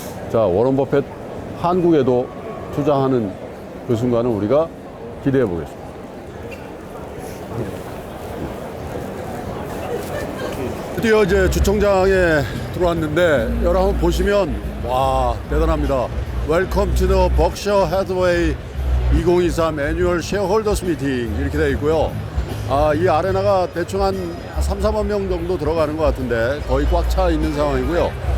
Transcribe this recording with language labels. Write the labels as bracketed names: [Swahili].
[Korean] 자, 워런 버핏 한국에도 투자하는 그 순간을 우리가 기대해 보겠습니다. 드디어 이제 주총장에 들어왔는데 여러분 보시면 와 대단합니다. [English] Welcome to the Berkshire Hathaway 2023 Annual Shareholders Meeting [Korean] 이렇게 되어 있고요. 이 아레나가 대충 한 3-4만 명 정도 들어가는 것 같은데 거의 꽉 차 있는 상황이고요.